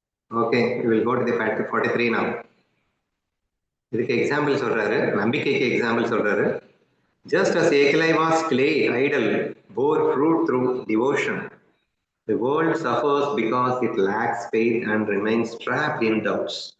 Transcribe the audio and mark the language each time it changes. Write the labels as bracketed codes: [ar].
[en] Okay, we will go to the fact 43 now. [ta] இதுக்கு example சொல்றாரு, நம்பிக்கைக்கு எக்ஸாம்பிள் சொல்றாரு. [en] Just as Ekalaiva's clay idol bore fruit through devotion, the world suffers because it lacks faith and remains trapped in doubts.